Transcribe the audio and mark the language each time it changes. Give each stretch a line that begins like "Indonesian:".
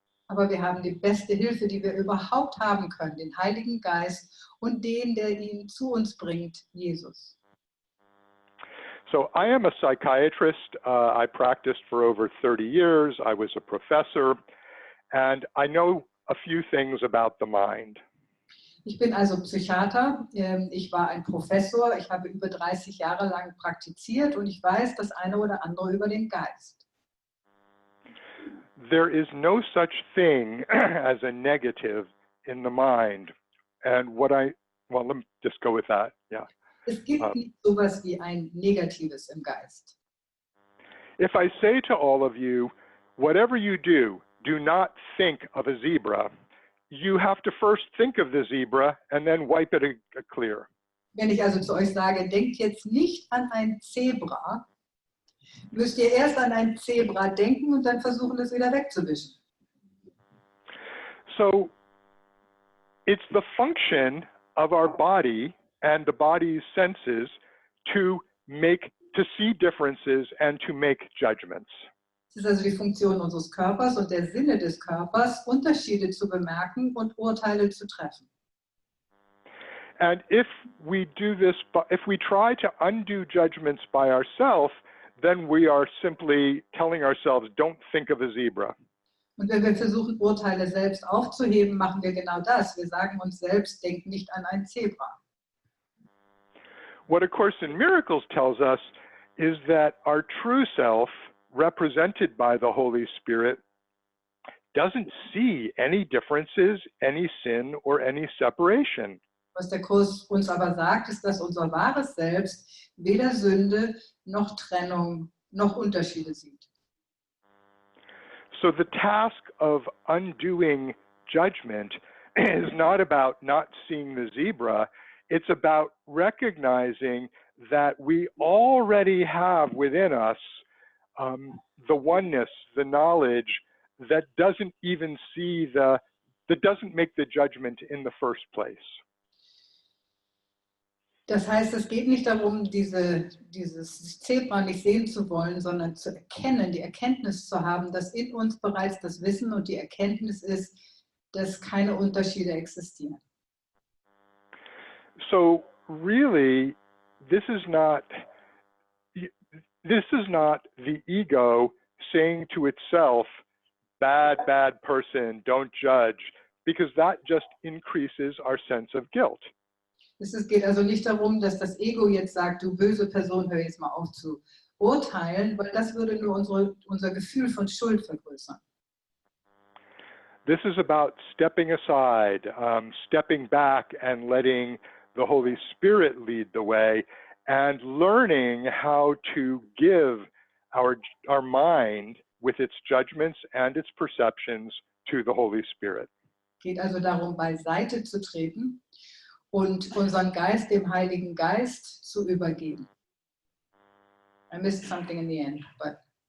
German: Aber wir haben die beste Hilfe, die wir überhaupt haben können, den Heiligen Geist und den, der ihn zu uns bringt, Jesus.
English: So I am a psychiatrist. I practiced for over 30 years. I was a professor, and I know a few things about the mind.
German: Ich bin also Psychiater, ich war ein Professor, ich habe über 30 Jahre lang praktiziert und ich weiß das eine oder andere über den Geist.
English: There is no such thing as a negative in the mind. And well, let me just go with that. Yeah.
German: Es gibt nicht sowas wie ein Negatives im Geist.
English: If I say to all of you, whatever you do not think of a zebra, you have to first think of the zebra and then wipe it clear.
German: Wenn ich also zu euch sage, denkt jetzt nicht an ein Zebra, müsst ihr erst an ein Zebra denken und dann versuchen, es wieder wegzuwischen.
English: So it's the function of our body and the body's senses to see differences and to make judgments.
German: Es ist also die Funktion unseres Körpers und der Sinne des Körpers, Unterschiede zu bemerken und Urteile zu treffen.
English: And if we do this, if we try to undo judgments by ourselves, then we are simply telling ourselves, don't think of a zebra.
German: Und wenn wir versuchen, Urteile selbst aufzuheben, machen wir genau das. Wir sagen uns selbst, denk nicht an ein Zebra.
English: What A Course in Miracles tells us is that our true self, represented by the Holy Spirit, doesn't see any differences, any sin, or any separation.
German: Was der Kurs uns aber sagt, ist, dass unser wahres Selbst weder Sünde noch Trennung noch Unterschiede sieht.
English: So the task of undoing judgment is not about not seeing the zebra, it's about recognizing that we already have within us the oneness, the knowledge that doesn't even that doesn't make the judgment in the first place.
German: Das heißt, es geht nicht darum, dieses Zebra nicht sehen zu wollen, sondern zu erkennen, die Erkenntnis zu haben, dass in uns bereits das Wissen und die Erkenntnis ist, dass keine Unterschiede existieren.
English: So really, this is not the ego saying to itself, bad person, don't judge, because that just increases our sense of guilt.
German: Es geht also nicht darum, dass das Ego jetzt sagt, du böse Person, hör jetzt mal auf zu urteilen, weil das würde nur unser Gefühl von Schuld vergrößern.
English: This is about stepping aside, stepping back and letting the Holy Spirit lead the way and learning how to give our mind with its judgments and its perceptions to the Holy Spirit.
German: Es geht also darum, beiseite zu treten und unseren Geist dem Heiligen Geist zu übergeben.
English: I missed something in the end, but